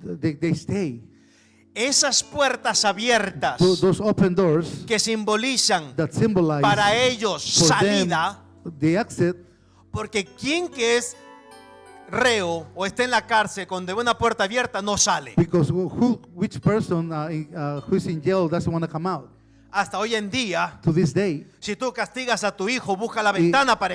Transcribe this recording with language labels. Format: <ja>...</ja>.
<en>They stay.</en> <es>esas puertas abiertas</es> <en>Those open doors</en> <es>que simbolizan</es> <en>that symbolize</en> <es>para ellos</es> <en>for</en> <es>salida,</es> <en>them the exit,</en> <es>porque quien que es reo o está en la cárcel con de una puerta abierta no sale.</es> <en>because which person who is in jail doesn't want to come out?</en> <es>Hasta hoy en día,</es> <en>To this day,</en> <es>si tú castigas a tu hijo, busca la ventana para</es>